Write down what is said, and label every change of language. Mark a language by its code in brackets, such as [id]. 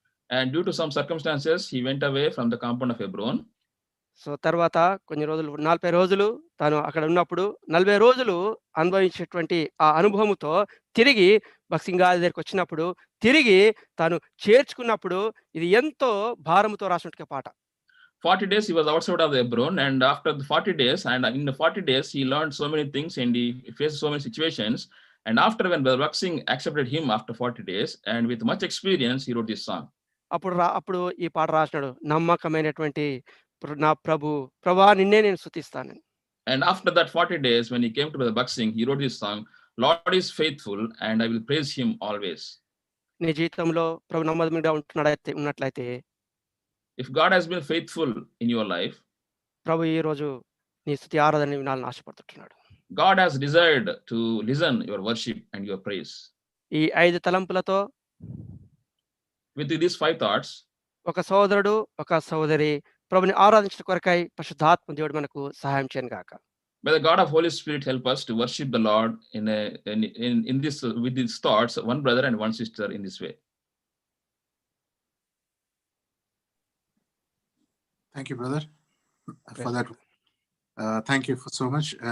[en] And due to some circumstances, he went away from the compound of Hebron. [te] So తర్వాత కొన్ని రోజులు 40 రోజులు తాను అక్కడ ఉన్నప్పుడు 40 రోజులు అనుభవించేటువంటి ఆ అనుభవముతో తిరిగి భక్సింగ్ గారి దగ్గరికి వచ్చినప్పుడు తిరిగి తాను చేర్చుకున్నప్పుడు ఇది ఎంతో భారముతో రాసినట్టు పాట. [en] 40 days he was outside of the Hebron, and after the 40 days, and in the 40 days, he learned so many things and he faced so many situations. And after when Brother Bhakt accepted him after 40 days, and with much experience, he wrote this song. [te] అప్పుడు ఈ పాట రాసినాడు, నమ్మకమైనటువంటి నా ప్రభా నిన్నే నేను స్తుతిస్తాను. [en] And after that 40 days, when he came to Brother Bhakt he wrote this song, Lord is faithful, and I will praise him always. [te] నీ జీవితంలో ప్రభు నమ్మదగినగా ఉన్నట్లయితే, [en] if God has been faithful in your life, [te] ప్రభు ఈ రోజు నీ స్తుతి ఆరాధన వినాలని ఆశపడుతున్నాడు. [en] God has desired to listen your worship and your praise. [te] ఈ 5 తలంపులతో [en] with these 5 thoughts, [te] ఒక సోదరుడు ఒక సోదరి ప్రభుని ఆరాధించడం కొరకై పరిశుద్ధాత్మ దేవుడు మనకు సహాయం చేయను గాక. [en] May the God of Holy Spirit help us to worship the Lord in this with these thoughts, one brother and one sister in this way. Thank you, brother, for that. Thank you so much.